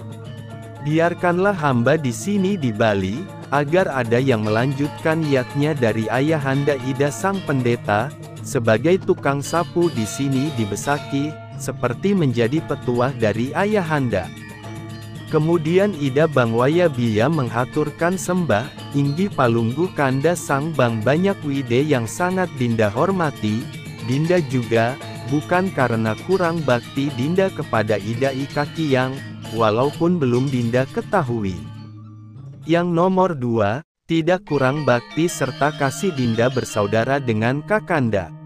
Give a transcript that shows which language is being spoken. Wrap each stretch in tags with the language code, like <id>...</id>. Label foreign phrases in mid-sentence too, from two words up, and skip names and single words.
<id>Biarkanlah hamba di sini di Bali, agar ada yang melanjutkan niatnya dari ayahanda Ida Sang Pendeta, sebagai tukang sapu di sini di Besakih, seperti menjadi petuah dari ayahanda." Kemudian Ida Bang Wayabiya menghaturkan sembah,</id> <ban>"Inggih Palungguh</ban> <id>Kanda Sang Bang Banyakwide yang sangat Dinda hormati, Dinda juga, bukan karena kurang bakti Dinda kepada Ida I Kakiyang, walaupun belum Dinda ketahui. Yang nomor 2, tidak kurang bakti serta kasih Dinda bersaudara dengan Kakanda.</id>